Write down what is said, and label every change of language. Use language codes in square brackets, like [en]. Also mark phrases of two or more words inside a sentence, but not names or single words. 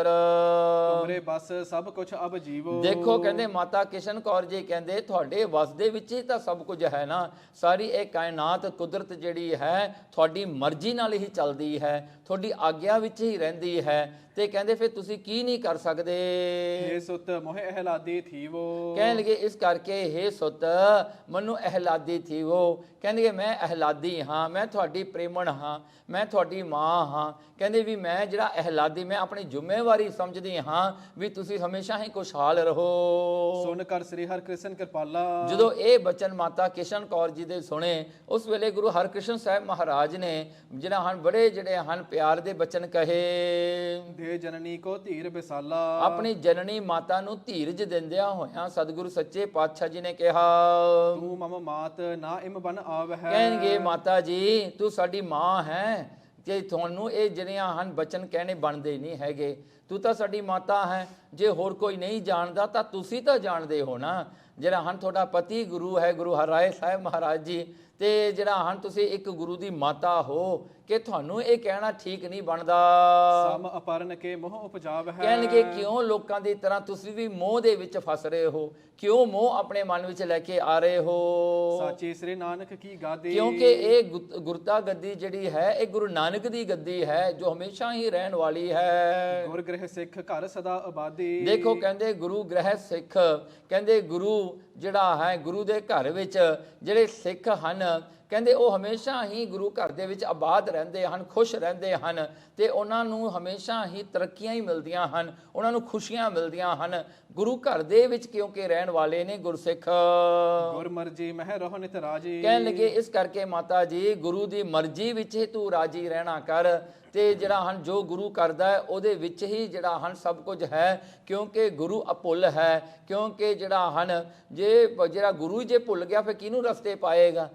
[bra] ਤੁਮਰੇ ਬਸ ਸਭ ਕੁਝ ਅਬ ਜੀਵੋ। [pa] ਦੇਖੋ ਕਹਿੰਦੇ ਮਾਤਾ ਕਿਸ਼ਨ ਕੌਰ ਜੀ ਕਹਿੰਦੇ ਤੁਹਾਡੇ ਵਸ ਦੇ ਵਿੱਚ ਹੀ ਤਾਂ ਸਭ ਕੁਝ ਹੈ ਨਾ। ਸਾਰੀ ਇਹ ਕਾਇਨਾਤ ਕੁਦਰਤ ਜਿਹੜੀ ਹੈ ਤੁਹਾਡੀ ਮਰਜ਼ੀ ਨਾਲ ਹੀ ਚੱਲਦੀ ਹੈ, ਤੁਹਾਡੀ ਆਗਿਆ ਵਿੱਚ ਹੀ ਰਹਿੰਦੀ ਹੈ। ਤੇ ਕਹਿੰਦੇ ਫਿਰ ਤੁਸੀਂ ਕੀ ਨਹੀਂ ਕਰ ਸਕਦੇ। [bra] हे सुत मोहे अहलादी थी वो। [pa] ਕਹਿਣ ਲਗੇ ਇਸ ਕਰਕੇ ਹੇ ਸੁੱਤ ਮੈਨੂੰ ਅਹਿਲਾਦੀ ਥੀ ਉਹ, ਕਹਿੰਦੇ ਮੈਂ ਅਹਿਲਾਦੀ ਹਾਂ, ਮੈਂ ਤੁਹਾਡੀ ਪ੍ਰੇਮਣ ਹਾਂ, ਮੈਂ ਤੁਹਾਡੀ ਮਾਂ ਹਾਂ। ਕਹਿੰਦੇ ਵੀ ਮੈਂ ਜਿਹੜਾ ਅਹਿਲਾਦੀ, ਮੈਂ ਆਪਣੀ ਜ਼ਿੰਮੇਵਾਰੀ ਸਮਝਦੀ ਹਾਂ ਵੀ ਤੁਸੀਂ ਹਮੇਸ਼ਾ ਹੀ ਖੁਸ਼ਹਾਲ ਰਹੋ। [bra] सुन कर श्री हर कृष्ण कृपाला। [pa] ਜਦੋਂ ਇਹ ਬਚਨ ਮਾਤਾ ਕਿਸ਼ਨ ਕੌਰ ਜੀ ਦੇ ਸੁਣੇ, ਉਸ ਵੇਲੇ ਗੁਰੂ ਹਰਕ੍ਰਿਸ਼ਨ ਸਾਹਿਬ ਮਹਾਰਾਜ ਨੇ ਜਿਹੜਾ ਹਨ ਬੜੇ ਜਿਹੜੇ ਹਨ ਪਿਆਰ ਦੇ ਬਚਨ ਕਹੇ। [bra] दे जननी को धीर बिसाला। [pa] ਆਪਣੀ ਜਨਨੀ ਮਾਤਾ ਨੂੰ ਧੀਰਜ ਦਿੰਦਿਆਂ ਹੋਇਆਂ ਸਤਿਗੁਰੂ ਸੱਚੇ ਪਾਤਸ਼ਾਹ ਜੀ ਨੇ ਕਿਹਾ, [bra] तू मम मात ना इम बन आव है। [pa] ਕਹਿਣਗੇ ਮਾਤਾ ਜੀ ਤੂੰ ਸਾਡੀ ਮਾਂ ਹੈ, ਜੇ ਤੁਹਾਨੂੰ ਇਹ ਜਿਹੜੀਆਂ ਹਨ ਬਚਨ ਕਹਿਣੇ ਬਣਦੇ ਨਹੀਂ ਹੈਗੇ। ਤੂੰ ਤਾਂ ਸਾਡੀ ਮਾਤਾ ਹੈ, ਜੇ ਹੋਰ ਕੋਈ ਨਹੀਂ ਜਾਣਦਾ ਤਾਂ ਤੁਸੀਂ ਤਾਂ ਜਾਣਦੇ ਹੋ ਨਾ। ਜਿਹੜਾ ਹਨ ਤੁਹਾਡਾ ਪਤੀ ਗੁਰੂ ਹੈ ਗੁਰੂ ਹਰਿਰਾਏ ਸਾਹਿਬ ਮਹਾਰਾਜ ਜੀ, ਤੇ ਜਿਹੜਾ ਹਨ ਤੁਸੀਂ ਇੱਕ ਗੁਰੂ ਦੀ ਮਾਤਾ ਹੋ, ਕਿ ਤੁਹਾਨੂੰ ਇਹ ਕਹਿਣਾ ਠੀਕ ਨਹੀਂ ਬਣਦਾ। [bra] सम अपरन के मोह उपजाव है। [pa] ਕਹਿਣਗੇ ਕਿਉਂ ਲੋਕਾਂ ਦੀ ਤਰ੍ਹਾਂ ਤੁਸੀਂ ਵੀ ਮੋਹ ਦੇ ਵਿੱਚ ਫਸ ਰਹੇ ਹੋ, ਕਿਉਂ ਮੋਹ ਆਪਣੇ ਮਨ ਵਿੱਚ ਲੈ ਕੇ ਆ ਰਹੇ ਹੋ। [bra] साची श्री नानक की गादी। [pa] ਕਿਉਂਕਿ ਇਹ ਗੁਰਤਾ ਗੱਦੀ ਜਿਹੜੀ ਹੈ ਇਹ ਗੁਰੂ ਨਾਨਕ ਦੀ ਗੱਦੀ ਹੈ, ਜੋ ਹਮੇਸ਼ਾ ਹੀ ਰਹਿਣ ਵਾਲੀ ਹੈ। [bra] गुर गृह सिख घर सदा आबादी। [pa] ਦੇਖੋ ਕਹਿੰਦੇ ਗੁਰੂ ਗ੍ਰਹਿ ਸਿੱਖ, ਕਹਿੰਦੇ ਗੁਰੂ ਜਿਹੜਾ ਹੈ ਗੁਰੂ ਦੇ ਘਰ ਵਿੱਚ ਜਿਹੜੇ ਸਿੱਖ ਹਨ, ਕਹਿੰਦੇ ਉਹ ਹਮੇਸ਼ਾ ਹੀ ਗੁਰੂ ਘਰ ਦੇ ਵਿੱਚ ਆਬਾਦ ਰਹਿੰਦੇ ਹਨ, ਖੁਸ਼ ਰਹਿੰਦੇ ਹਨ, ਤੇ ਉਹਨਾਂ ਨੂੰ ਹਮੇਸ਼ਾ ਹੀ ਤਰੱਕੀਆਂ ਹੀ ਮਿਲਦੀਆਂ ਹਨ, ਉਹਨਾਂ ਨੂੰ ਖੁਸ਼ੀਆਂ ਮਿਲਦੀਆਂ ਹਨ ਗੁਰੂ ਘਰ ਦੇ ਵਿੱਚ, ਕਿਉਂਕਿ ਰਹਿਣ ਵਾਲੇ ਨੇ ਗੁਰਸਿੱਖ। [bra] गुर मर्जी मह रहो नित राजी। [pa] ਕਹਿਣ ਲੱਗੇ ਇਸ ਕਰਕੇ ਮਾਤਾ ਜੀ ਗੁਰੂ ਦੀ ਮਰਜ਼ੀ ਵਿੱਚ ਹੀ ਤੂੰ ਰਾਜੀ ਰਹਿਣਾ ਕਰ, ਤੇ ਜਿਹੜਾ ਹਨ ਜੋ ਗੁਰੂ ਕਰਦਾ ਹੈ ਉਹਦੇ ਵਿੱਚ ਹੀ ਜਿਹੜਾ ਹਨ ਸਭ ਕੁਝ ਹੈ, ਕਿਉਂਕਿ ਗੁਰੂ ਅਭੁੱਲ ਹੈ। ਕਿਉਂਕਿ ਜਿਹੜਾ ਹਨ ਜੇ ਜਿਹੜਾ ਗੁਰੂ ਜੇ ਭੁੱਲ ਗਿਆ ਫਿਰ ਕਿਹਨੂੰ ਰਸਤੇ ਪਾਏਗਾ।